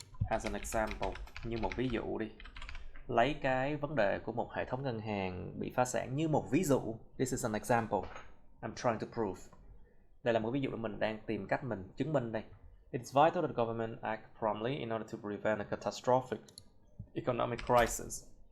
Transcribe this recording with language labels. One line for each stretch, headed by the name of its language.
English: As an example,
Vietnamese: như một ví dụ đi. Lấy cái vấn đề của một hệ thống ngân hàng bị phá sản như một ví dụ.
English: This is an example I'm trying to prove.
Vietnamese: Đây là một ví dụ mà mình đang tìm cách mình chứng minh đây.
English: It's vital that the government act promptly in order to prevent a catastrophic economic crisis.